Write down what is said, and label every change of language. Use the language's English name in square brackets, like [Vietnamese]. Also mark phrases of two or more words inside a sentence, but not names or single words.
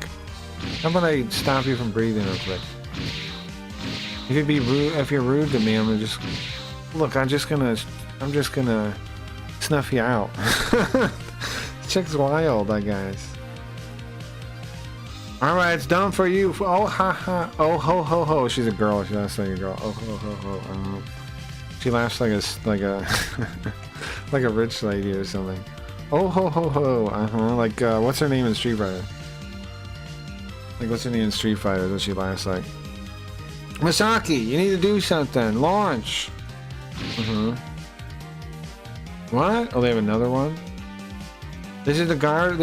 [English] How about I stop you from breathing real quick? If you're rude to me, I'm gonna just look. I'm just gonna snuff you out. Chick's wild, that guy's. Alright, it's done for you. Oh, ha ha. Oh, ho ho ho. She's a girl. She laughs like a girl. Oh, ho ho ho. She laughs like a like a rich lady or something. Oh, ho ho ho. Like, what's her name in Street Fighter? Like, what's her name in Street Fighter that she laughs like? Masaki, you need to do something. Launch. What? Oh, they have another one? This is the guard.